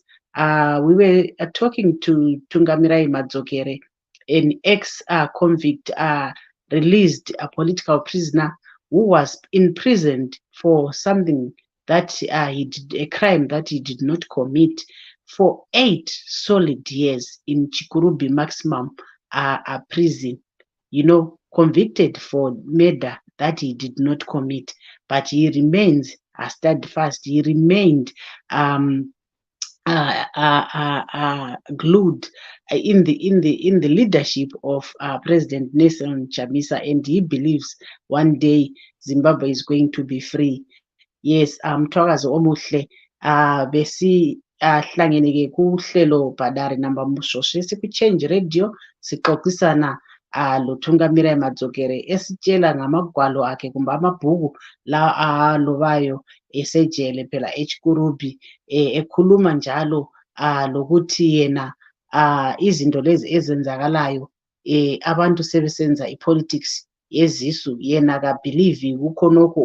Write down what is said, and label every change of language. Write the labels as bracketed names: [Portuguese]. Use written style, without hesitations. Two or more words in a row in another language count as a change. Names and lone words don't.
[English] We were talking to Tunga Madzorera, an ex-convict, released a political prisoner who was imprisoned for something that he did, a crime that he did not commit, for 8 solid years in Chikurubi maximum prison, convicted for murder that he did not commit, but he remains steadfast. He remained glued in the leadership of President Nelson Chamisa, and he believes one day Zimbabwe is going to be free. Yes, [North Ndebele] Mthwakazi omuhle, hlangene ke kuhlelo Padare namba Mushoshe siku-Change Radio sixoxisana lo Tunga Madzorera esitshela ngamagwalo akhe kumbe amabhuku la alobayo esejele phela eChikurubi, ekhuluma njalo lokuthi yena izinto lezi ezenzakalayo, abantu sebesenza ipolitics yezisu, yena kabhilivi kukhonokho.